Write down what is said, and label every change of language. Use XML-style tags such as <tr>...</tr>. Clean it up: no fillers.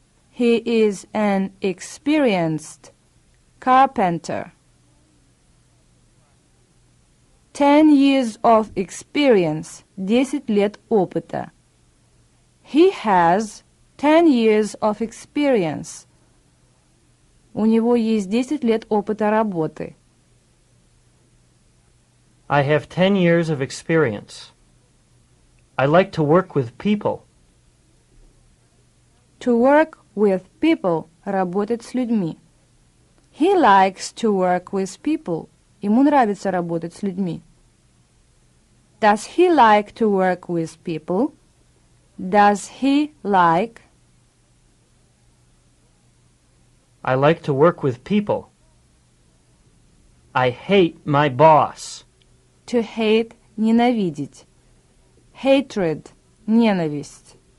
<en>He is an experienced carpenter. 10 years of experience.</en> <ru>10 лет опыта.</ru> <en>He has 10 years of experience.</en> <ru>У него есть 10 лет опыта работы.</ru> <en>I have 10 years of experience. I like to work with people. To work with people –</en> <ru>работать с людьми.</ru> <en>He likes to work with people.</en> <ru>Ему нравится работать с людьми.</ru> <en>Does he like to work with people? Does he like? I like to work with people. I hate my boss. To hate – ненавидеть. Hatred – ненависть.</en>